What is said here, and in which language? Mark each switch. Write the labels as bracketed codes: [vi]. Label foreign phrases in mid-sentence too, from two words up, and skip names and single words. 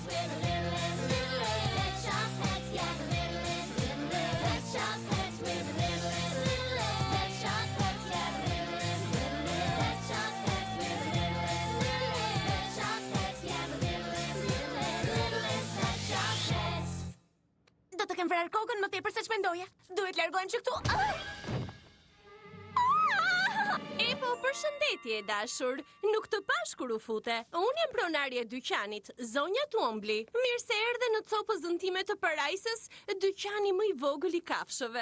[en] We're the littlest pet shop pets, yeah, the littlest pet shop pets. We're the littlest pet shop pets, yeah, the littlest pet shop pets. We're the littlest pet shop pets, yeah, the littlest pet shop pets. [sq] Do të kem vrarë kokën më tepër se ç'mendoja. Duhet largohem që këtu. E po, përshëndetje, dashur. Nuk të pash kur u fute. Unë jam pronarja e dyqanit, zonja Tuombli. Mirë se erdhe në copëzën time të parajsës, dyqani më i vogël i kafshëve.